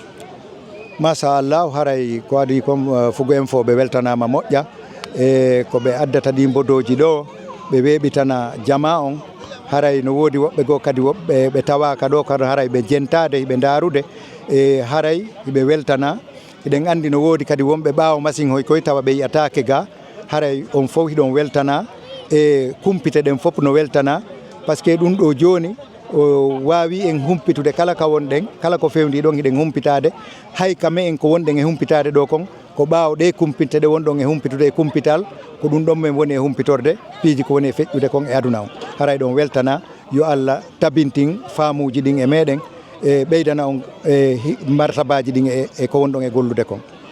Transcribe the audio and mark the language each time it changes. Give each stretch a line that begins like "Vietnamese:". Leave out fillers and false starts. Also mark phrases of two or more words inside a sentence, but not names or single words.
Fula: machallah haray ko adi comme Fogo Info ɓe weltanama moƴƴa e koɓe addata ɗi mbodoji ɗo ɓe weeɓitana jama on haray no woodi woɓɓe goo kadi woɓɓe ɓe tawaka ɗo kadi haray ɓe jentade hiɓe darude e haray hiɓe weltana eɗen andi no woodi kadi wonɓe ɓaawo machine hoy koye tawa ɓe yiyatake ga haray on fof hiɗon weltana e kumpite ɗen fof no weltana
French: par ce que
Fula: ɗum ɗo joni o wawi en humpitude kala ka wonɗen kala ko fewndi ɗon hiɗen humpitade hay kame en ko wonɗen e humpitade ɗo kon ko ɓaawo ɗe kumpinte ɗe wonɗon e humpitude e kumpital ko ɗum ɗon men woni e humpitorde piiji ko woni e feƴƴude kon e aduna on haray ɗon weltana yo Allah tabintin faamuji ɗin e meɗen e ɓeydana on e martabaji ɗin e ko wonɗon e gollude kon